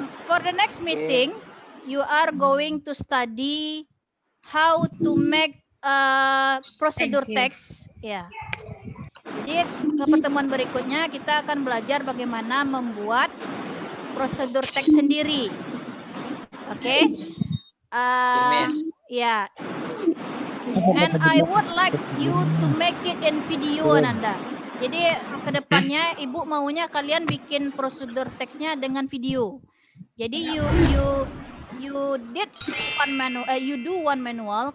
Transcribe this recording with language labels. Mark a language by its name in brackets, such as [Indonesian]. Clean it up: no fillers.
[English] For the next meeting, you are going to study how to make procedure Thank you. text. Ya. [Indonesian] Jadi ke pertemuan berikutnya kita akan belajar bagaimana membuat prosedur teks sendiri. Oke. Ya. [English] And I would like you to make it in video, Ananda. [Indonesian] Jadi kedepannya Ibu maunya kalian bikin prosedur teksnya dengan video. Jadi [English] you did one manual, you do one manual.